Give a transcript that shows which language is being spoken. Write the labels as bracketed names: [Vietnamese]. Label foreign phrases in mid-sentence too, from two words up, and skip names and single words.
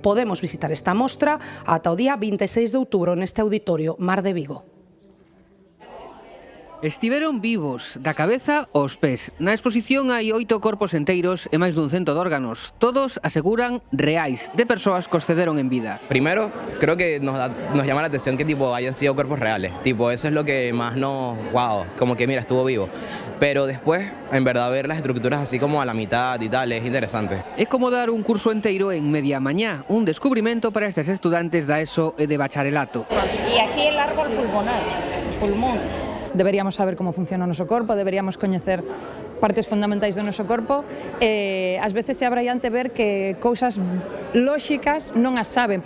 [Galician] Podemos visitar esta mostra ata o día 26 de outubro neste auditorio Mar de Vigo. Estiveron vivos, da cabeza aos pés. Na exposición hai 8 corpos enteiros e máis dun cento de órganos. Todos aseguran reais, de persoas que os cederon en vida. [Spanish] Primero, creo que nos llama la atención que hayan sido cuerpos reales. Eso es lo que más nos... wow, como que mira, estuvo vivo. Pero después, en verdad, ver las estructuras así como a la mitad y tal, es interesante. [Galician] É como dar un curso enteiro en media mañá, un descubrimento para estes estudantes da ESO e de bacharelato. [Spanish] E aquí el árbol pulmonar, pulmón. [Galician] Deberíamos saber como funciona o noso corpo, deberíamos coñecer partes fundamentais do noso corpo e ás veces é abraiante ver que cousas lóxicas non as saben.